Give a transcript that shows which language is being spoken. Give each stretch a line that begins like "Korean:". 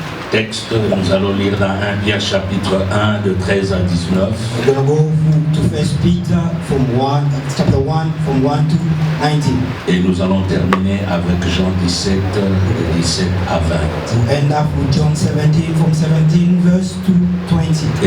French: Texte, nous allons lire dans 1 Pierre chapitre 1 de 13 à 19.
English: We're going to go to 1 Peter from chapter 1 from 1 to 19.
French: Et nous allons terminer avec Jean 17, de 17 à 20.
English: To end up with John 17 from 17 verse to 20.